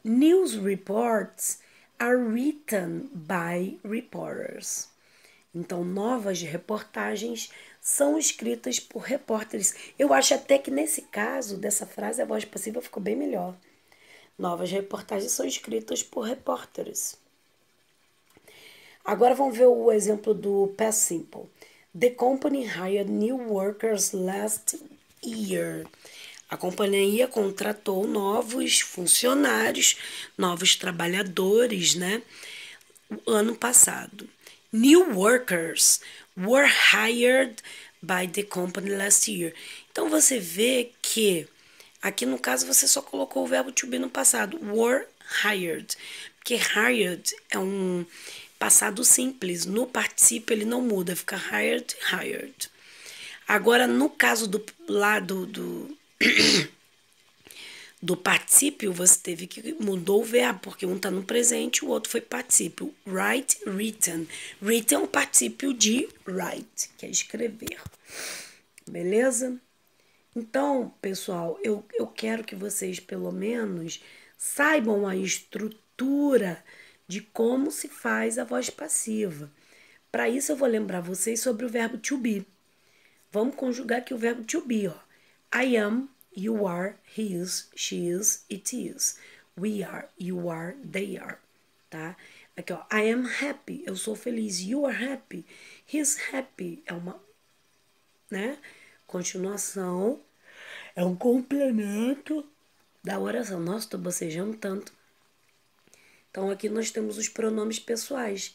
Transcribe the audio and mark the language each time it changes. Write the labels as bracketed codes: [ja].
[en] News reports are written by reporters. [pt] Então, novas reportagens são escritas por repórteres. Eu acho até que nesse caso, dessa frase, a voz passiva ficou bem melhor. Novas reportagens são escritas por repórteres. Agora vamos ver o exemplo do past simple. [en] The company hired new workers last year. [pt] A companhia contratou novos funcionários, novos trabalhadores, né? O ano passado. [en] New workers were hired by the company last year. [pt] Então, você vê que aqui no caso você só colocou o verbo to be no passado. [en] Were hired. [pt] Porque hired é um passado simples. No particípio ele não muda, fica hired, hired. Agora, no caso do lado do particípio, você teve que mudou o verbo, porque um está no presente, o outro foi particípio. Write, written. Written é um particípio de write, que é escrever. Beleza? Então, pessoal, eu quero que vocês, pelo menos, saibam a estrutura de como se faz a voz passiva. Para isso, eu vou lembrar vocês sobre o verbo to be. Vamos conjugar aqui o verbo to be, ó. [en] I am, you are, he is, she is, it is. We are, you are, they are, tá? Aqui, ó, I am happy, [pt] eu sou feliz. [en] You are happy, he's happy. [pt] É uma, né? Continuação, é um complemento da oração. Nossa, estou bocejando tanto. Então, aqui nós temos os pronomes pessoais.